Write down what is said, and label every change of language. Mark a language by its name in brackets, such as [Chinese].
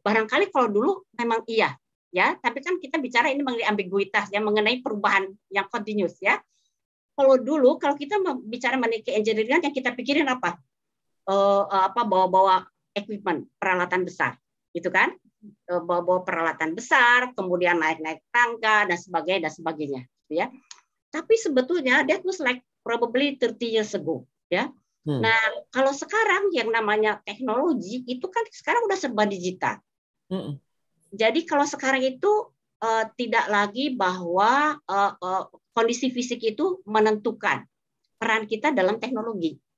[Indonesian] Barangkali kalau dulu memang iya. Ya, tapi kan kita bicara ini mengenai ambiguitas yang mengenai perubahan yang continuous ya. Kalau dulu kalau kita bicara mengenai engineering yang kita pikirin apa? Bawa-bawa equipment, peralatan besar, gitu kan? Bawa-bawa peralatan besar, kemudian naik-naik tangga dan sebagainya, gitu ya. Tapi sebetulnya [English] that was like probably 30 years ago, [Indonesian] ya. Nah, kalau sekarang yang namanya teknologi itu kan sekarang udah serba digital. Jadi kalau sekarang itu tidak lagi bahwa kondisi fisik itu menentukan peran kita dalam teknologi.